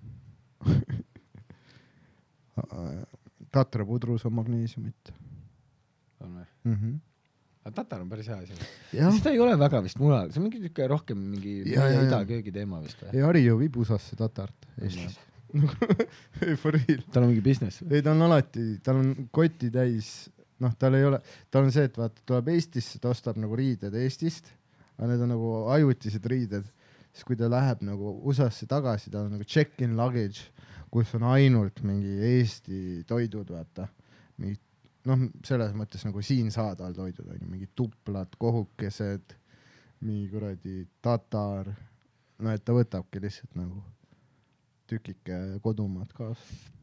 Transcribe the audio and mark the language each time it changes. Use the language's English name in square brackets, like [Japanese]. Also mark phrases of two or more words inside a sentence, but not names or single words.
[Estonian] Tatrapudrus on magneesiumit. On või? Aga tatar on päris hea asi. Ja. Seda ei ole väga vist mujal. See on mingi tükka rohkem mingi idaköögi teema vist või? Ei, Harju viib USA-sse tatart Eestis. [English] For real. [Estonian] Tal on mingi business või? Ei, ta on alati, tal on koti täis, tal ei ole, tal on see, et vaata, tuleb Eestisse, ta ostab nagu riided Eestist, aga need on nagu ajutised riided, siis kui ta läheb nagu USA-sse tagasi, ta on nagu [English] check-in luggage, [Estonian] kus on ainult mingi Eesti toidud, vaata, mingi selles mõttes nagu siin saadal toidud, mingi tuplad, kohukesed, mingi kuradi tatar, et ta võtabki lihtsalt nagu tükike kodumaad kaasa.